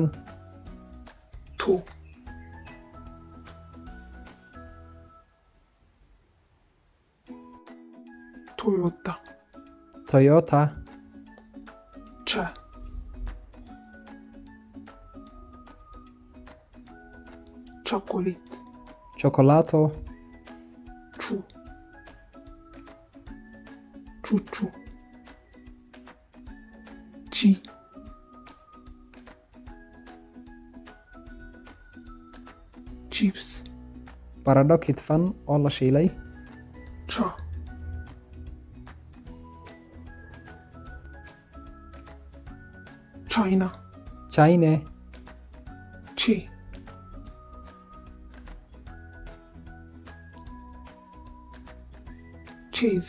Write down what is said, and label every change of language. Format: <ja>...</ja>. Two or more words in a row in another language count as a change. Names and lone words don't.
<en>to, Toyota, Toyota, cha, chocolate,</en> <it>cioccolato,</it> <en>chu, chuchu, chi, chips,</en> <so>baradho kidfan oo la shiilay,</so> <en>cha, China,</en> <fr>Chine,</fr> <en>che, chase,</en>